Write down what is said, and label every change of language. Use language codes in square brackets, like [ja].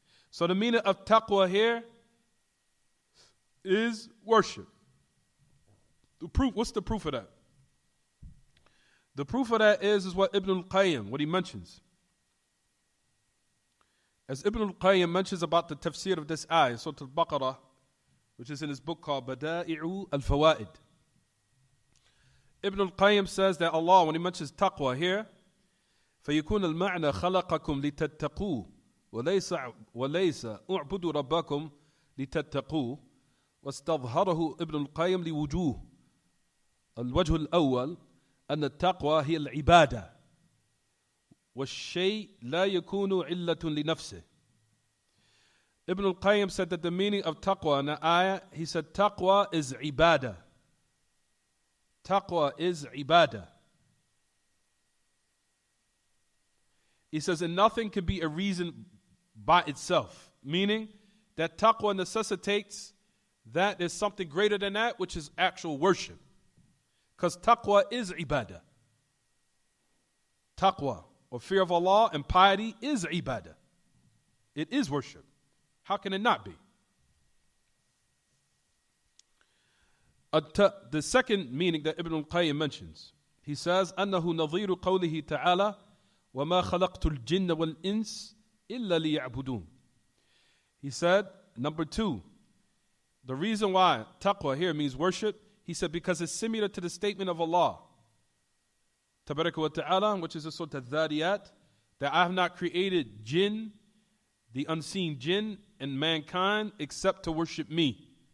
[en] So the meaning of taqwa here is worship. The proof, what's the proof of that? The proof of that is what Ibn al-Qayyim, what he mentions. As Ibn al-Qayyim mentions about the tafsir of this ayah, Surah Al-Baqarah, which is in his book called Bada'i'u al-Fawaid. Ibn al-Qayyim says that Allah, when he mentions taqwa here, [ar] فَيَكُونَ الْمَعْنَى خَلَقَكُمْ لِتَتَّقُوا وَلَيْسَ أُعْبُدُوا رَبَّكُمْ لِتَتَّقُوا واستظهره ابن القيم لوجوه. الوجه الأول أن التقوى هي العبادة والشيء لا يكون علة لنفسه. [en] Ibn al-Qayyim said that the meaning of taqwa in the ayah, he said taqwa is ibadah. Taqwa is ibadah. He says, and nothing can be a reason by itself. Meaning that taqwa necessitates that there's something greater than that, which is actual worship. Because taqwa is ibadah. Taqwa, or fear of Allah and piety, is ibadah. It is worship. How can it not be? The second meaning that Ibn al-Qayyim mentions, he says, [ar] أنه نظير قوله تعالى وما خلقت الجن والإنس إلا ليعبدون. [en] He said, number two, the reason why taqwa here means worship, he said, because it's similar to the statement of Allah, Tabaraka wa Ta'ala, which is a sort of Dhariyat, that I have not created jinn, the unseen jinn, and mankind except to worship me.